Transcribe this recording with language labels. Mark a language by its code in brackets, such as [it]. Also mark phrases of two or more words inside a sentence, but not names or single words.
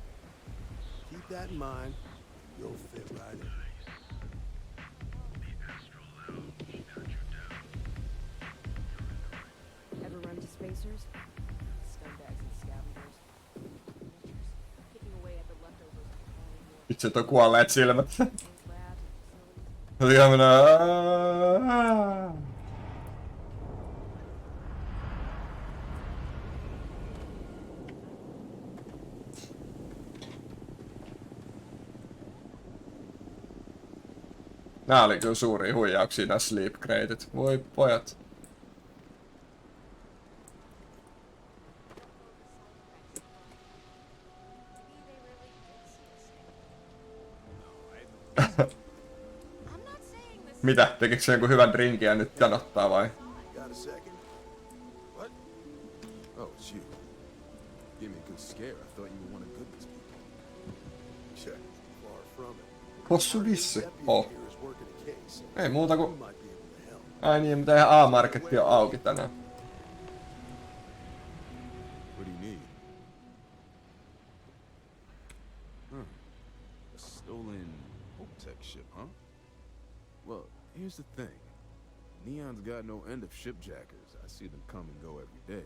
[en] Keep that in mind, and you'll fit right in. Ever run to spacers? Scumbags and scavengers. Picking away at the leftovers. [fi] Itse on kuolleet silmät. Oli Nää oli kyllä suuria huijauksia nää [en] sleep crateit. [fi] Voi pojat. Mitä? Tekikö se jonkun hyvän drinkin ja nyt janottaa vai? [en] Got a second? What? Oh, it's you. Give me a good scare. I thought you were one of Goodman's people. Check. Far from it. [fi] Possu vissi. Oh. Ei muuta kuin... Ai niin, mutta ihan A-marketti on auki tänään. [en] What do you need? A stolen Okok ship, huh? Well, here's the thing. Neon's got no end of shipjackers. I see them come and go every day.